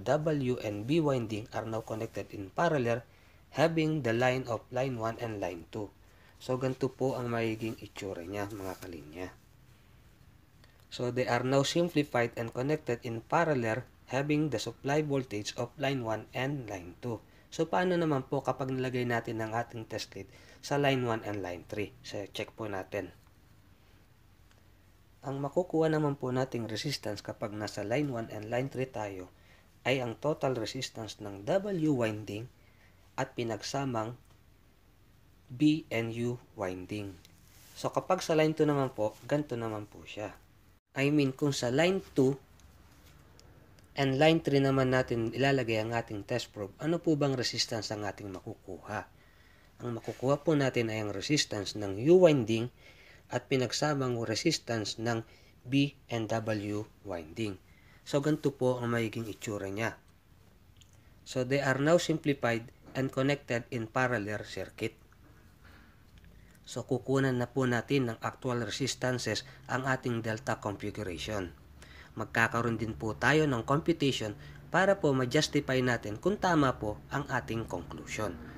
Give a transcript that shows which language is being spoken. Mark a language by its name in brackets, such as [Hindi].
[English] W and B winding are now connected in parallel having the line of line 1 and line 2. [Filipino] So, ganito po ang magiging itsura niya mga kalinya. [English] So, they are now simplified and connected in parallel having the supply voltage of line 1 and line 2. [Filipino] So, paano naman po kapag nilagay natin ang ating test lead sa line 1 and line 3? So, check po natin. Ang makukuha naman po nating resistance kapag nasa line 1 and line 3 tayo ay ang total resistance ng W winding at pinagsamang B and U winding. So, kapag sa line 2 naman po, ganito naman po siya. [English] I mean, [Filipino] kung sa line 2 and line 3 naman natin ilalagay ang ating test probe, ano po bang resistance ang ating makukuha? Ang makukuha po natin ay ang resistance ng U winding at pinagsamang resistance ng B and W winding. So, ganito po ang magiging itsura niya. [English] So, they are now simplified and connected in parallel circuit. [Filipino] So, kukunan na po natin ng actual resistances ang ating delta configuration. Magkakaroon din po tayo ng computation para po ma-justify natin kung tama po ang ating conclusion.